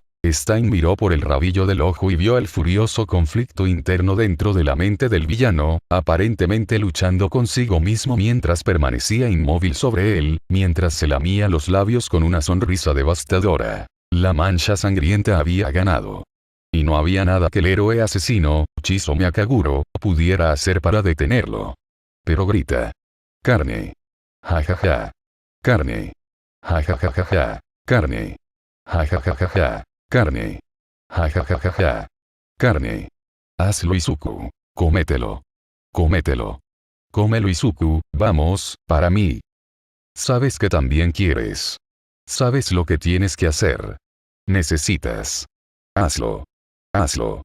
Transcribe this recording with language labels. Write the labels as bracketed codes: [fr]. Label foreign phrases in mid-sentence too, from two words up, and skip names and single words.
[es] Stein miró por el rabillo del ojo y vio el furioso conflicto interno dentro de la mente del villano, aparentemente luchando consigo mismo mientras permanecía inmóvil sobre él, mientras se lamía los labios con una sonrisa devastadora. La mancha sangrienta había ganado. Y no había nada que el héroe asesino, Chizomi Kaguro, pudiera hacer para detenerlo. Pero grita. Carne. Ja ja ja. Carne. Ja ja ja ja ja. Carne. Ja ja ja ja ja. Carne. Ja ja ja ja ja. Carne. Hazlo Izuku. Cómetelo. Cómetelo. Cómelo Izuku, vamos, para mí. Sabes que también quieres. Sabes lo que tienes que hacer. Necesitas. Hazlo. Hazlo.